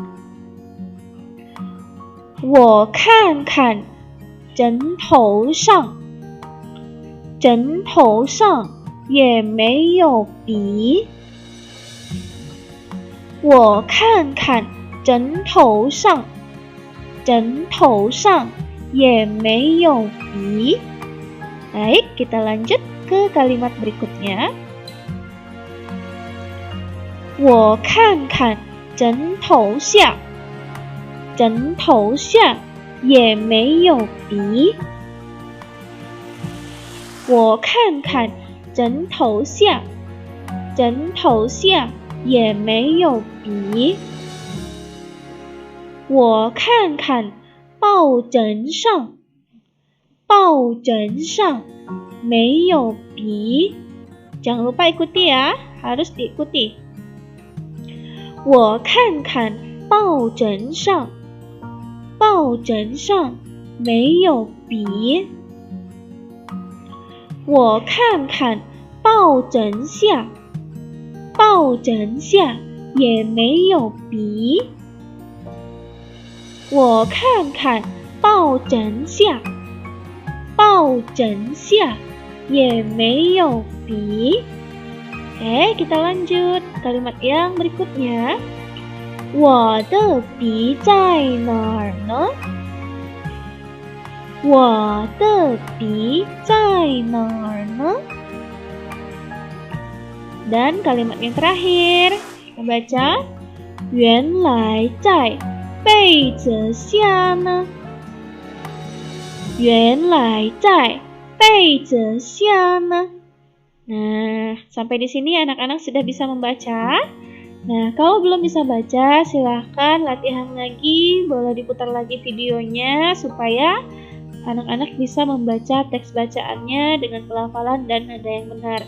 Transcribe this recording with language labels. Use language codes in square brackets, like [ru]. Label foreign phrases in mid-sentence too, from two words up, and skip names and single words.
[zh] 我看看枕头上也没有笔。我看看枕头上也没有笔。 [id] Baik, kita lanjut ke kalimat berikutnya. [zh] 我看看枕头下也没有鼻。我看看枕头下，枕头下也没有鼻。我看看抱枕上，抱枕上没有笔。 [id] Jangan lupa ikuti ya, harus diikuti. [zh] 我看看抱枕上，抱枕上没有笔。我看看抱枕下，抱枕下也没有笔。我看看抱枕下，抱枕下也没有笔。 [id] Oke, kita lanjut kalimat yang berikutnya. [zh] 我的笔在哪儿呢？我的笔在哪儿呢？ [id] Dan kalimat yang terakhir, kita baca. [zh] 原来在被子下呢。原来在被子下呢。 [id] Nah, sampai di sini anak-anak sudah bisa membaca. Nah, kalau belum bisa baca, silahkan latihan lagi, boleh diputar lagi videonya supaya anak-anak bisa membaca teks bacaannya dengan pelafalan dan nada yang benar.